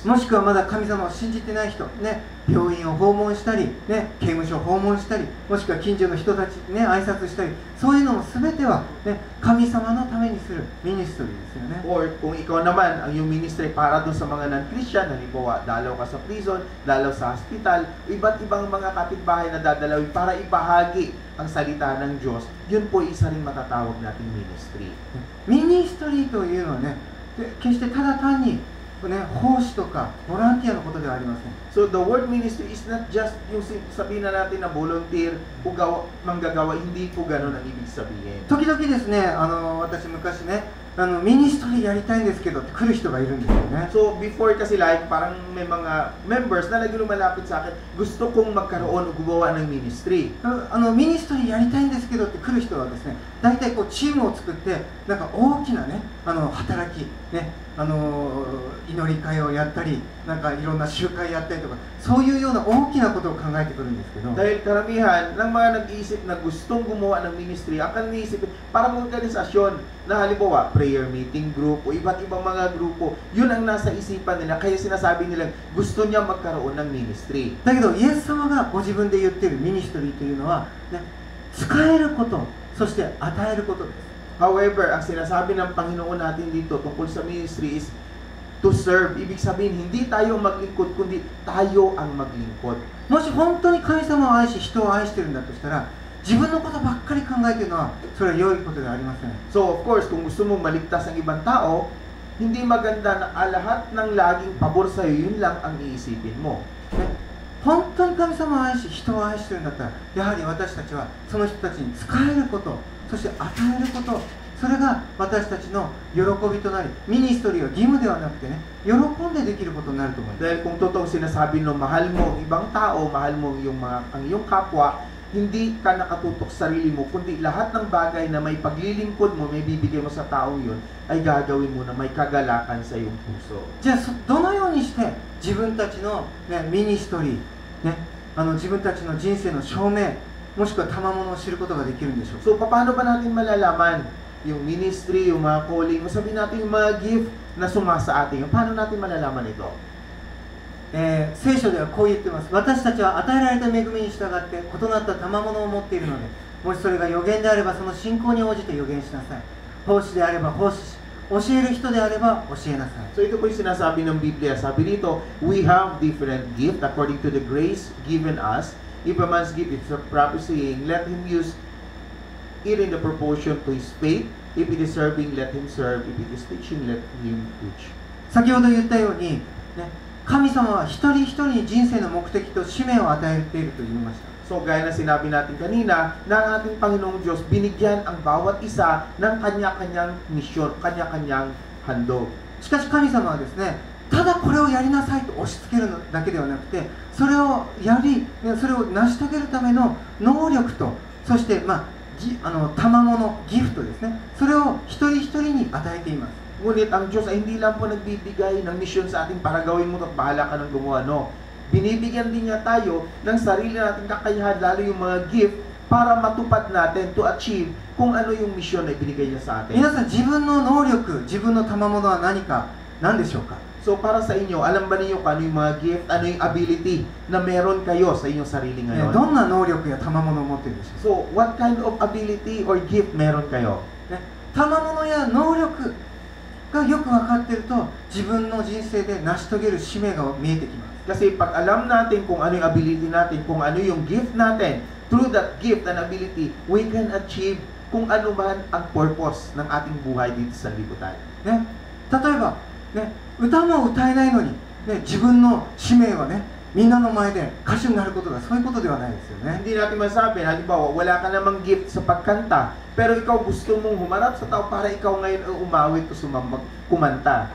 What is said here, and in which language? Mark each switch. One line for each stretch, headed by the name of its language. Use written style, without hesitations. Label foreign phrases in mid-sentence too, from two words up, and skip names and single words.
Japanese: もしくはまだ神様を信じてない人、ね、病院を訪問したり、ね、刑務所を訪問したり、もしくは近所の人たちに、ね、挨拶したり、そういうのも全ては、ね、神様のためにするミニストリーですよね。
Filipino: Or kung ikaw naman, ang iyong ministry para doon sa mga non-Christian, halimbawa, dalaw ka sa prison, dalaw sa hospital, iba't ibang mga kapitbahay na dadalawin para ibahagi ang salita ng Diyos, yun po isa rin matatawag nating ministry.
Japanese: ミニストリーというのはね、決してただ単に、ね、奉仕とかボランティアのことではありません。
English: So the word ministry is not just
Filipino: yung sabihin na natin na volunteer o manggagawa, hindi po ganun ang ibig sabihin.
Japanese: 時々ですね、私昔ね、ミニストリーやりたいんですけどって来る人がいるんですよね。
Filipino: So before kasi like, parang may mga members na lagi lumalapit sa akin, gusto kong magkaroon o gumawa ng ministry.
Japanese: ミニストリーやりたいんですけどって来る人はですね、大体こうチームを作ってなんか大きなね、働きね、祈り会をやったり、なんかいろんな集会やったりとか、そういうような大きなことを考えてくるんですけど。
Filipino: Dahil karamihan ng mga nag-iisip na gustong gumawa ng ministry, ang kaniisip parang organisasyon na halimbawa
English: prayer meeting group
Filipino: o iba't ibang mga grupo, yun ang nasa isipan nila, kaya sinasabi nila gusto niya magkaroon ng ministry.
Japanese: だけどイエス様がご自分で言っているミニストリーというのは、ね、使えること、そして与えることです。
Filipino: However, ang sinasabi ng Panginoon natin dito tungkol sa ministry
English: is to serve.
Filipino: Ibig sabihin, hindi tayo maglingkod, kundi tayo ang maglingkod.
Japanese: もし本当に神様を愛し人を愛しているんだとしたら、自分のことばっかり考えているのはそれは良いことではありません。
English: So, of course,
Filipino: kung gusto mong maligtas ang ibang tao, hindi maganda na lahat ng laging pabor sa'yo, yun lang ang iisipin mo.
Japanese: ね、本当に神様を愛し人を愛しているんだったら、やはり私たちはその人たちに使えること、そして与えること、それが私たちの喜びとなり、ミニストリーは義務ではなくてね、喜んでできることになると思います。
Filipino: Dahil kung totoong sinasabi no, mahal mo ang ibang tao, mahal mo ang iyong kapwa, hindi ka nakatutok sa sarili mo, kundi lahat ng bagay na may paglilingkod mo, may bibigay mo sa taong yun, ay gagawin mo na may kagalakan sa iyong puso.
Japanese: じゃあどのようにして自分たちの、ね、ミニストリー、ね、自分たちの人生の証明、もしくは賜物を知ることができるんでしょうか。
Filipino: So, paano ba natin malalaman yung ministry, yung mga calling, sabihin natin yung mga gift na sumasa atin, paano natin malalaman ito?
Japanese: 聖書ではこう言ってます。私たちは与えられた恵みに従って異なった賜物を持っているので、もしそれが予言であればその信仰に応じて予言しなさい。奉仕であれば奉仕し、教える人であれば教えなさい。
Filipino: So, ito po yung sinasabi ng Biblia. Sabi dito,
English: we have different gift according to the grace given us. If a man's gift is a prophesying, let him use it in the proportion to his faith. If it is serving, let him serve. If it is teaching, let him teach.
Japanese: 先ほど言ったように、ね、神様は一人一人に人生の目的と使命を与えていると言いました。
Filipino: So, gaya na sinabi natin kanina, na ang ating Panginoong Diyos, binigyan ang bawat isa ng kanya-kanyang misyon, kanya-kanyang handog.
Japanese: しかし神様はですね、ただこれをやりなさいと押し付けるだけではなくて、それをやり、それを成し遂げるための能力と、そして、賜物、ギフトですね、それを一人一人に与えています。
Filipino: Ngunit ang Diyos ay hindi lang po nagbibigay ng misyon sa atin para gawin mo ito at bahala ka ng gumawa, no? Binibigyan din niya tayo ng sarili nating kakayahan, lalo yung mga gift, para matupad natin
English: to achieve
Filipino: kung ano yung misyon na ibinigay niya sa atin.
Japanese: 皆さん、自分の能力、自分の賜物は何か、何でしょうか。
Filipino: So, para sa inyo, alam ba ninyo kung ano yung mga gift, ano yung ability na meron kayo sa inyong sarili
Japanese: ど
Filipino: ngayon?
Japanese: んな能力や賜物を持っているでしょう
English: So, what kind of ability or gift
Filipino: meron kayo?
Japanese: か。ね、賜物や能力がよく分かっていると、自分の人生で成し遂げる使命が見えてきます。
Filipino: Kasi pag alam natin kung ano yung ability natin, kung ano yung gift natin,
English: through that gift and ability, we can achieve
Filipino: kung ano man ang purpose ng ating buhay dito sa liputan.
Japanese: ね、例えば、ね、歌も歌えないのに、ね、自分の使命はね、みんなの前で歌手になることがそういうことではないですよね。
Filipino: Hindi natin masabi, halimbawa, wala ka namang gift sa pagkanta, pero ikaw gusto mong humarap sa tao para ikaw ngayon ay umawit o kumanta.